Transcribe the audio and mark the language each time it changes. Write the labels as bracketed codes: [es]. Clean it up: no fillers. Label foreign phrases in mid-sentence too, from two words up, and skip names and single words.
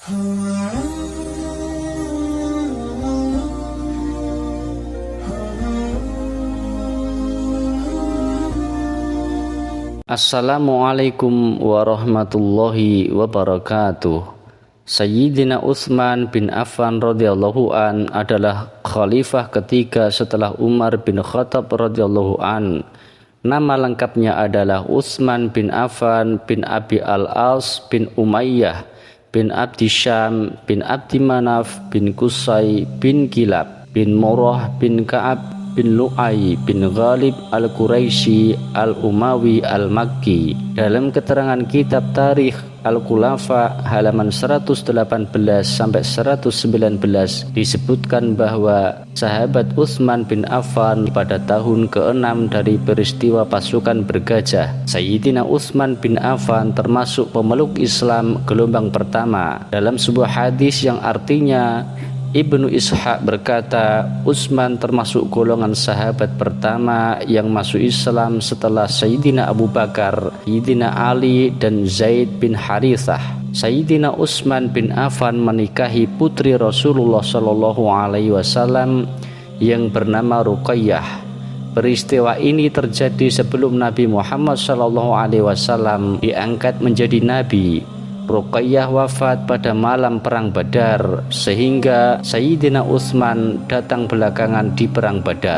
[ar] السلام عليكم ورحمة الله وبركاته. [id] Sayyidina Utsman bin Affan [ar] رضي الله عن [id] adalah khalifah ketiga setelah Umar bin Khattab [ar] رضي الله عن. [id] Nama lengkapnya adalah Utsman bin Affan bin Abi al-As bin Umayyah bin Abdi Syam bin Abdi Manaf bin Qusay bin Kilab bin Murrah bin Ka'ab bin Lu'ay bin Ghalib al-Quraisy al-Umawi al-Makki. Dalam keterangan kitab Tarikh Al-Khulafa halaman 118 sampai 119 disebutkan bahwa sahabat Utsman bin Affan pada tahun ke-6 dari peristiwa pasukan bergajah, Sayyidina Utsman bin Affan termasuk pemeluk Islam gelombang pertama. Dalam sebuah hadis yang artinya Ibnu Ishaq berkata, Utsman termasuk golongan sahabat pertama yang masuk Islam setelah Sayyidina Abu Bakar, Sayyidina Ali, dan Zaid bin Harithah. Sayyidina Utsman bin Affan menikahi putri Rasulullah [ar] صلى الله عليه وسلم [id] yang bernama Ruqayyah. Peristiwa ini terjadi sebelum Nabi Muhammad [ar] صلى الله عليه وسلم [id] diangkat menjadi nabi. Ruqayyah wafat pada malam perang Badar, sehingga Sayyidina Utsman datang belakangan di perang Badar.